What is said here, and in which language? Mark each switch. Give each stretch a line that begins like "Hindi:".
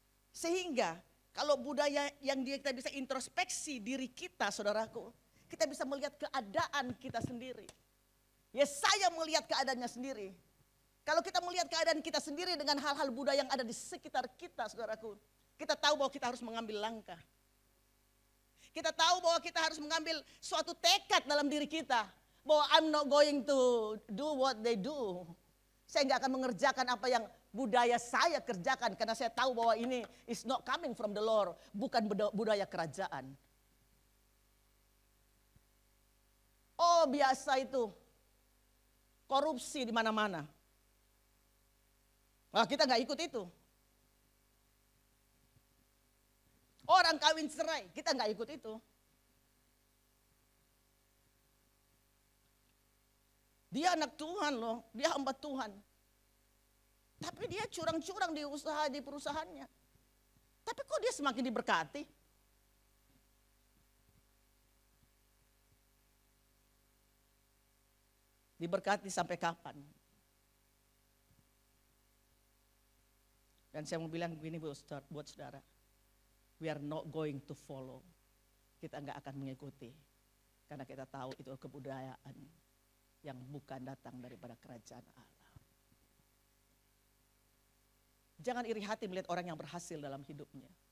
Indonesian: Sehingga kalau budaya yang kita bisa introspeksi diri kita, saudaraku, kita bisa melihat keadaan kita sendiri. Yesaya melihat keadaannya sendiri. Kalau kita melihat keadaan kita sendiri dengan hal-hal budaya yang ada di sekitar kita, saudaraku, kita tahu bahwa kita harus mengambil langkah. Kita tahu bahwa kita harus mengambil suatu tekad dalam diri kita. Bahwa
English: I'm not going to do what they do.
Indonesian: Saya nggak akan mengerjakan apa yang budaya saya kerjakan. Karena saya tahu bahwa ini
English: is not coming from the Lord.
Indonesian: Bukan budaya kerajaan. Oh biasa itu. Korupsi di mana-mana. Nah, kita nggak ikut itu. Orang kawin cerai, kita nggak ikut itu. Dia anak Tuhan loh, dia hamba Tuhan. Tapi dia curang-curang di usaha, di perusahaannya. Tapi kok dia semakin diberkati? Diberkati sampai kapan? Dan saya mau bilang begini buat saudara.
English: We are not going to follow.
Indonesian: Kita nggak akan mengikuti. Karena kita tahu itu kebudayaan yang bukan datang daripada kerajaan Allah. Jangan iri hati melihat orang yang berhasil dalam hidupnya.